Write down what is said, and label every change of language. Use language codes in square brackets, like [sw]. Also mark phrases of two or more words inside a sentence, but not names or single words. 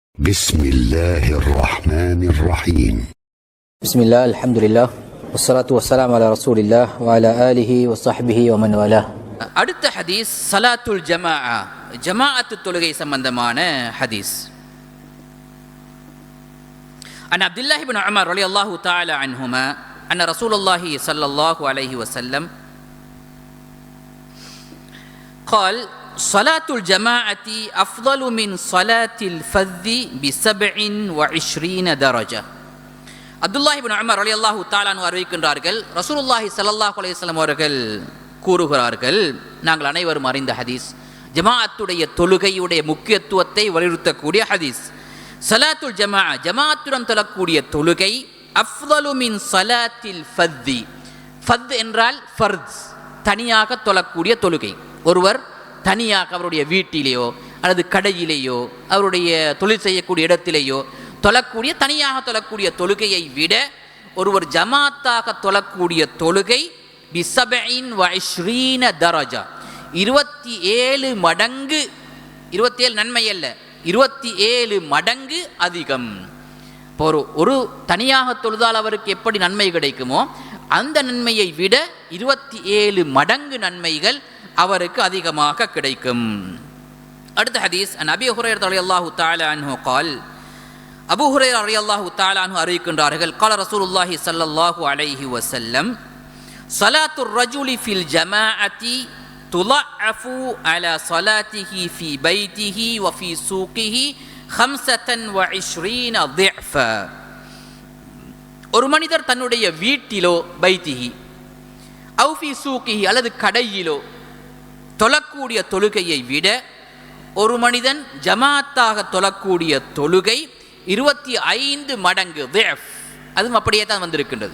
[ar] بسم الله الرحمن الرحيم بسم الله الحمد لله والصلاة والسلام على رسول الله وعلى آله وصحبه ومن والاه. [ta] அடுத்த ஹதீஸ் [ar] صلاة الجماعة, [ta] ஜமாஅத்து தொழுகை சம்பந்தமான ஹதீஸ். [ar] عن عبد الله بن عمر رضي الله تعالى عنهما أن رسول الله صلى الله عليه وسلم قال صلاة الجماعة أفضل من صلاة الفذ ب27 درجة. [ta] அப்துல்லாஹ் இப்னு உமர் [ar] رضي الله تعالى عنه [ta] அறிவிக்கின்றார்கள், [ar] رسول الله صلى الله عليه وسلم [ta] அவர்கள் கூறுகிறார்கள், நாங்கள் அனைவரும் அறிந்த ஹதீஸ், ஜமாஅத்துடைய தொழுகையுடைய முக்கியத்துவத்தை வலியுறுத்தக்கூடிய ஹதீஸ். [ar] صلاة الجماعة, [ta] ஜமாஅத்துடன் தொழக்கூடிய தொழுகை, [ar] أفضل من صلاة الفذ. [ta] ஃபத் என்றால் ஃபர்த், தனியாக தொழக்கூடிய தொழுகை. ஒருவர் தனியாக அவருடைய வீட்டிலேயோ அல்லது கடையிலேயோ அவருடைய தொழில் செய்யக்கூடிய இடத்திலேயோ தொழக்கூடிய, தனியாக தொழக்கூடிய தொழுகையை விட ஒருவர் ஜமாத்தாக தொழக்கூடிய தொழுகை [ar] ب27 درجة, [ta] 27 மடங்கு, 27 நன்மை அல்ல, 27 மடங்கு அதிகம். இப்போ ஒரு தனியாக தொழுதால் அவருக்கு எப்படி நன்மை கிடைக்குமோ அந்த நன்மையை விட 27 மடங்கு நன்மைகள் அவருக்கு அதிகமாக கிடைக்கும். அடுத்த ஹதீஸ், அபீ ஹுரைரா [ar] رضي الله تعالى عنه [ta] قال, அபூ ஹுரைரா [ar] رضي الله تعالى عنه [ta] அறிவிக்கின்றார்கள், [ar] قال رسول الله صلى الله عليه وسلم صلاة الرجل في الجماعة تضعف على صلاته في بيته وفي سوقه 25 ضعفا. [ta] ஒரு மனிதர் தன்னுடைய வீட்டிலோ [ar] بيته أو في سوقه [ta] அல்லது கடையிலோ தொழக்கூடிய தொழுகையை விட ஒரு மனிதன் ஜமாத்தாக தொழக்கூடிய தொழுகை 25 மடங்கு திஃப், அதுவும் அப்படியே தான் வந்திருக்கின்றது.